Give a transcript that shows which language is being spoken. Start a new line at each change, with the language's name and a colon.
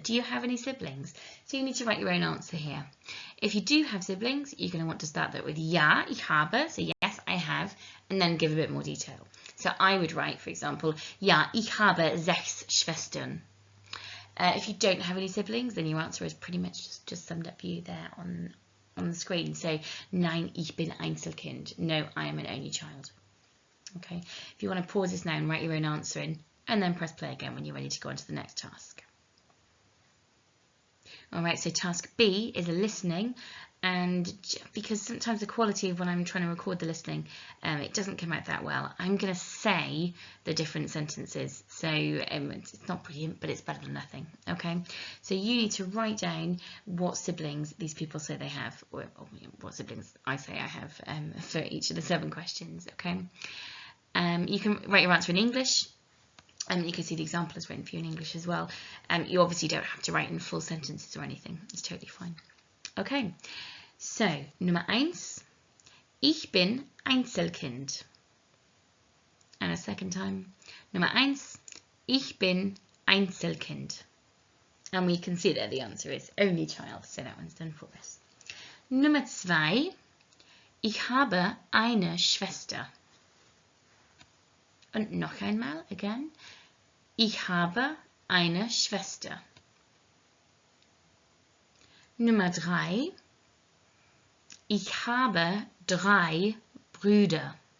English: Do you have any siblings? So you need to write your own answer here. If you do have siblings, you're going to want to start that with
German: ja, ich habe,
English: so yes, I have, and then give a bit more detail. So I would write, for example,
German: ja, ich habe 6 Schwestern.
English: If you don't have any siblings, then your answer is pretty much just summed up for you there on the screen.
German: So, nein, ich bin Einzelkind.
English: No, I am an only child. Okay, if you want to pause this now and write your own answer in, and then press play again when you're ready to go on to the next task. All right, so task B is a listening, and because sometimes the quality of when I'm trying to record the listening, it doesn't come out that well, I'm going to say the different sentences. So it's not brilliant, but it's better than nothing. Okay, so you need to write down what siblings these people say they have, or what siblings I say I have for each of the 7 questions. Okay. You can write your answer in English, and you can see the example is written for you in English as well. You obviously don't have to write in full sentences or anything. It's totally fine.
German: Okay, so Nummer 1, ich bin Einzelkind.
English: And a second time,
German: Nummer 1, ich bin Einzelkind.
English: And we can see that the answer is only child, so that one's done for us.
German: Nummer 2, ich habe eine Schwester. Und noch einmal, again, ich habe eine Schwester. Nummer 3, ich habe 3 Brüder.